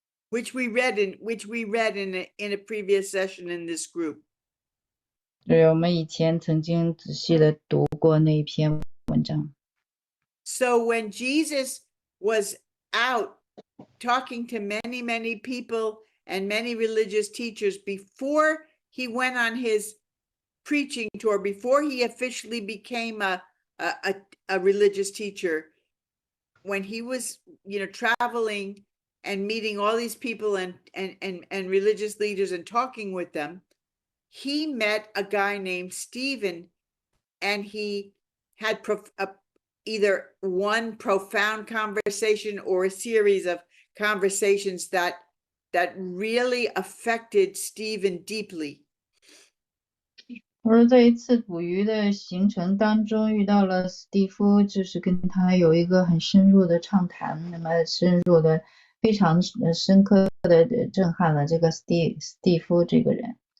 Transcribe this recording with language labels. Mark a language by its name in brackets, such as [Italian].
[English] Which we read in a previous session in this group. [Chinese] 对，我们以前曾经仔细的读过那篇文章。 [English] So when Jesus was out talking to many people and many religious teachers before he went on his preaching tour, before he officially became a religious teacher, when he was traveling and meeting all these people and religious leaders and talking with them, he met a guy named Stephen, and he had either one profound conversation or a series of conversations that really affected Stephen deeply. [Chinese] 我说在一次捕鱼的行程当中遇到了史蒂夫，就是跟他有一个很深入的畅谈，那么深入的非常深刻的震撼了这个史蒂夫这个人。